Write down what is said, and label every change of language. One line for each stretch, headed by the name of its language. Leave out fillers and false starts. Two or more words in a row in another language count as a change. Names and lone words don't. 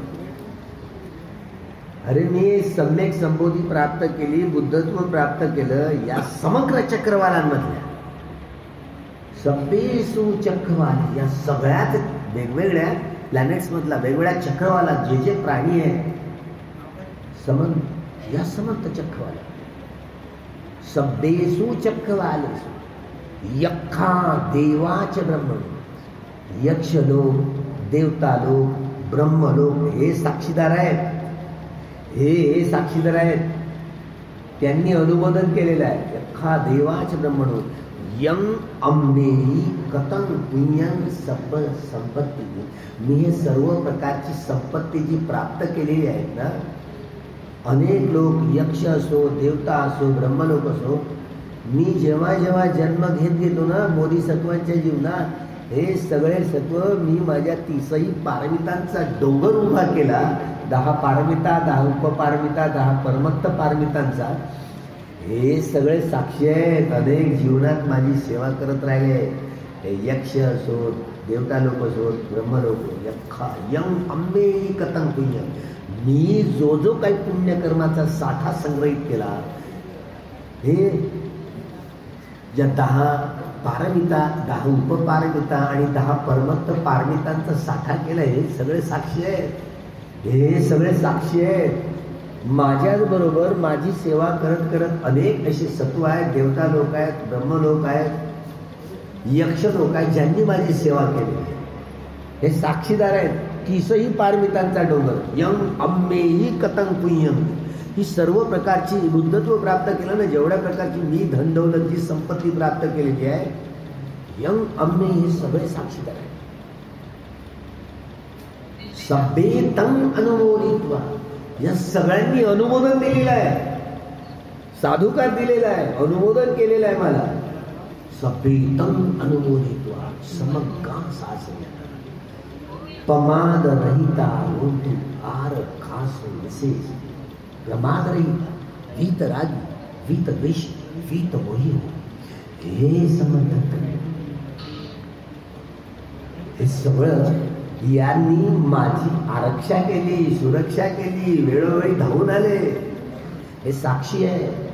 Marathi: अरे मी सम्यक संबोधी प्राप्त केली, बुद्धत्व प्राप्त केलं या समग्र चक्रवालांमधल्या.
Pali: सबदेसू चक्रवाले,
Marathi: या सगळ्यात वेगवेगळ्या प्लॅनेट्स मधला, वेगवेगळ्या चक्रवाला जे जे प्राणी आहेत, या समंत चक्रवाला.
Pali: सबदेसू चक्रवालेसू यक्खा देवाच ब्रह्मण.
Marathi: यक्षलोक, देवतालोक, ब्रह्मलोक हे साक्षीदार आहेत. हे साक्षीदार आहेत. त्यांनी अनुमोदन केलेलं आहे.
Pali: यक्खा देवाच ब्रह्मणो यं अम्मेही कथं पुण्यं संपत्ती.
Marathi: मी हे सर्व प्रकारची संपत्ती जी प्राप्त केलेली आहेत ना, अनेक लोक, यक्ष असो, देवता असो, ब्रह्मलोक असो, मी जेव्हा जेव्हा जन्म घेत गेलो ना बोधिसत्वांच्या जीवनात, हे सगळे सत्व मी माझ्या 30ही पारमितांचा डोंगर उभा केला. 10 पारमिता, 10 उपपारमिता, 10 परमत्त पारमितांचा. हे सगळे साक्षी आहेत. अनेक जीवनात माझी सेवा करत राहिले. हे यक्ष असो, देवता लोक असो, ब्रह्मलोक.
Pali: यं अंबे कथं पुण्य.
Marathi: मी जो जो काही पुण्यकर्माचा साठा संग्रहित केला, हे ज्या 10 पारमिता, 10 उपपारमिता आणि 10 परमत्त पारमितांचा साठा केला, हे सगळे साक्षी आहेत. हे सगळे साक्षी आहेत. माझ्याच बरोबर माझी सेवा करत करत अनेक असे सत्व आहेत, देवता लोक आहेत, ब्रह्मलोक आहेत, यक्ष लोक आहेत, ज्यांनी माझी सेवा केली. हे साक्षीदार आहेत. 30ही पारमितांचा डोंगर.
Pali: यं अम्मेही कथं पुण्यं.
Marathi: ही सर्व प्रकारची बुद्धत्व प्राप्त केलं ना, जेवढ्या प्रकारची मी धन दौलत जी संपत्ती प्राप्त केलेली आहे,
Pali: यं अम्मे
Marathi: हे सगळे साक्षीदार आहेत.
Pali: सभ्येतं अनुमोदित्वा.
Marathi: या सगळ्यांनी अनुमोदन दिलेलं आहे, साधुकार दिलेला आहे, अनुमोदन केलेलं आहे मला.
Pali: सभ्येतं अनुमोदित्वा समग्र सासने पमाद रहिता होतु आर खास विशेष.
Marathi: प्रमादरहित, वीतरागी, वीतद्वेषी, वीतमोही हो, हे समर्थ. हे सगळं यांनी माझी आरक्षा केली, सुरक्षा केली, वेळोवेळी धावून आले, हे साक्षी आहे.